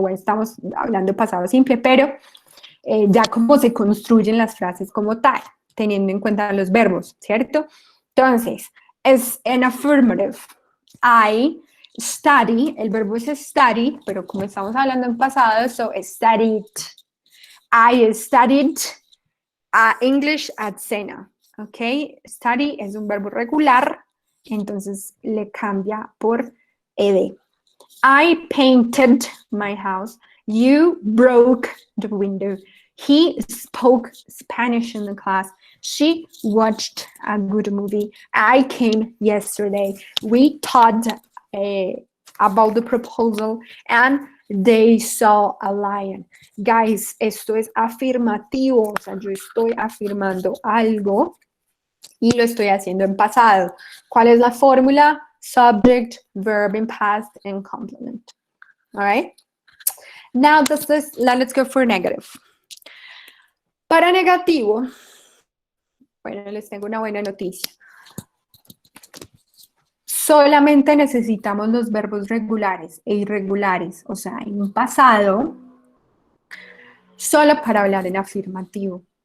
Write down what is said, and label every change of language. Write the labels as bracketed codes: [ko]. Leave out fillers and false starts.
[es] Bueno, estamos hablando de pasado simple, pero ya cómo se construyen las frases como tal, teniendo en cuenta los verbos, ¿cierto? Entonces, es en affirmative. [en] I study, [es] el verbo es study, pero como estamos hablando en pasado, [en] so studied. I studied English at Sena, ¿ok? [es] Study es un verbo regular, entonces le cambia por ed. [en] I painted my house. You broke the window. He spoke Spanish in the class. She watched a good movie. I came yesterday. We talked about the proposal and they saw a lion. [es] Guys, esto es afirmativo. O sea, yo estoy afirmando algo y lo estoy haciendo en pasado. ¿Cuál es la fórmula? [en] Subject, verb in past, and complement. All right? Now, let's go for negative. [es] Para negativo, bueno, les tengo una buena noticia. Solamente necesitamos los verbos regulares e irregulares, o sea, en pasado, solo para hablar en afirmativo.